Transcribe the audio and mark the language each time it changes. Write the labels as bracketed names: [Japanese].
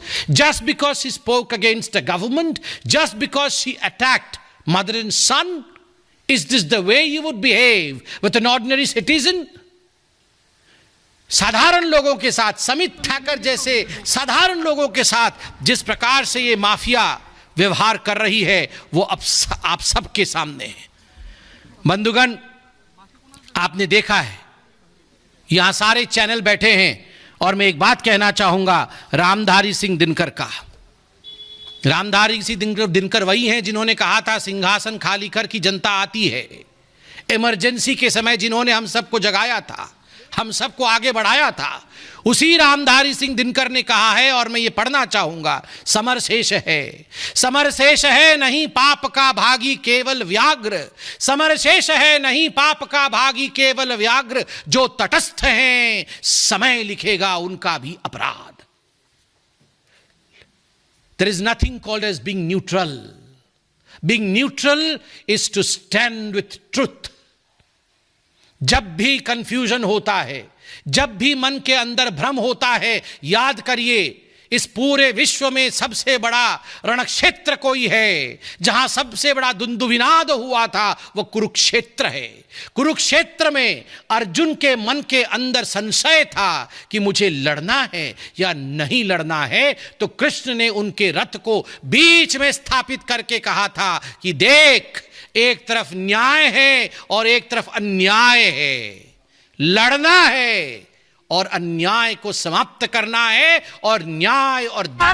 [English] Just because she spoke against the government, just because she attacked mother and son, is this the way you would behave with an ordinary citizen? [Hindi] साधारण लोगों के साथ, समित ठाकर जैसे साधारण लोगों के साथ जिस प्रकार से ये माफिया व्यवहार कर रही है, वो अब आप सबके सामने है। बंधुगण, आपने देखा है, यहां सारे चैनल बैठे हैं, और मैं एक बात कहना चाहूंगा रामधारी सिंह दिनकर का। रामधारी सिंह दिनकर वही हैं जिन्होंने कहा था सिंहासन खाली कर की जनता आती है। इमरजेंसी के समय जिन्होंने हम सबको जगाया था, हम सबको आगे बढ़ाया था, उसी रामधारी सिंह दिनकर ने कहा है, और मैं ये पढ़ना चाहूंगा, समर शेष है, समर शेष है नहीं पाप का भागी केवल व्याघ्र, समर शेष है नहीं पाप का भागी केवल व्याघ्र, जो तटस्थ हैं समय लिखेगा उनका भी अपराध। [English] There is nothing called as being neutral. Being neutral is to stand with truth. [Hindi] जब भी कंफ्यूजन होता है, जब भी मन के अंदर भ्रम होता है, याद करिए इस पूरे विश्व में सबसे बड़ा रणक्षेत्र कोई है, जहां सबसे बड़ा दुंदुभिनाद हुआ था, वो कुरुक्षेत्र है। कुरुक्षेत्र में अर्जुन के मन के अंदर संशय था कि मुझे लड़ना है या नहीं लड़ना है, तो कृष्ण ने उनके रथ को बीच में स्थापित करके कहा था कि देख, एक तरफ न्याय है और एक तरफ अन्याय है, लड़ना है और अन्याय को समाप्त करना है, और न्याय और